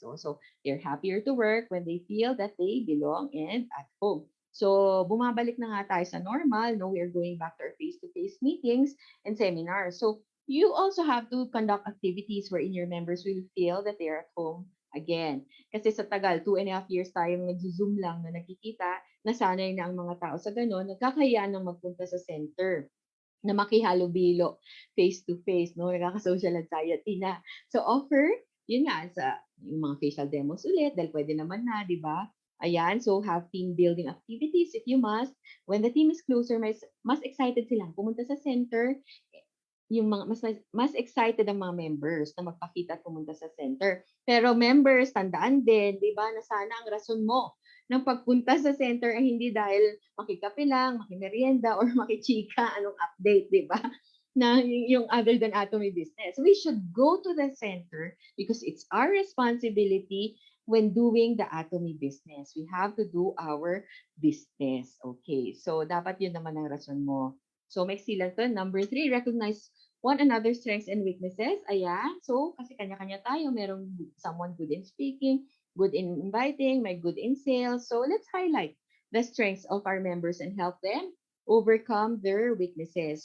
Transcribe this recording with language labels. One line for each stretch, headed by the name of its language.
English: So they're happier to work when they feel that they belong and at home. So,
Filipino: bumabalik na nga tayo sa normal.
English: No, we are going back to our face-to-face meetings and seminars. So, you also have to conduct activities wherein your members will feel that they are at home again.
Filipino: Kasi sa tagal, 2.5 years tayong nag-zoom lang na nakikita, nasanay na ang mga tao sa ganun, nagkakayaan ng magpunta sa center na makihalo-bilo face-to-face, no? Nagkaka-social anxiety na. So, offer, yun nga, sa yung mga facial demos ulit, dahil pwede naman na, di ba?
English: Ayan, so have team building activities if you must. When the team is closer,
Filipino: mas excited silang pumunta sa center, yung mga mas excited ang mga members na magpakita at pumunta sa center. Pero members, tandaan din, 'di ba, na sana ang rason mo ng pagpunta sa center ay hindi dahil makikape lang, makimerienda or makichika, anong update, 'di ba? Na yung
English: other than Atomy business. We should go to the center because it's our responsibility when doing the Atomy business. We have to do our business. Okay.
Filipino: So dapat yun naman ang rason mo. So, may lang to.
English: Number 3, recognize one another's strengths and weaknesses. Ayan. So,
Filipino: kasi kanya-kanya tayo.
English: Merong someone good in speaking, good in inviting, may good in sales. So, let's highlight the strengths of our members and help them overcome their weaknesses.